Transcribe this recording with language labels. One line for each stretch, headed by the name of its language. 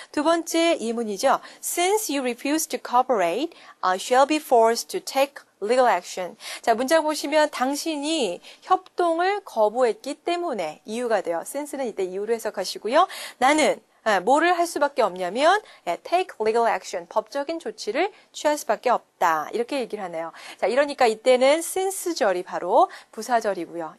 Korean: 두 번째 예문이죠.
English: Since you refuse to cooperate, I shall be forced to take legal action.
Korean: 자, 문장 보시면 당신이 협동을 거부했기 때문에 이유가 돼요. since는 이때 이유로 해석하시고요. 나는 뭐를 할 수밖에 없냐면
English: take legal action,
Korean: 법적인 조치를 취할 수밖에 없다. 이렇게 얘기를 하네요. 자, 이러니까 이때는 since절이 바로 부사절이고요.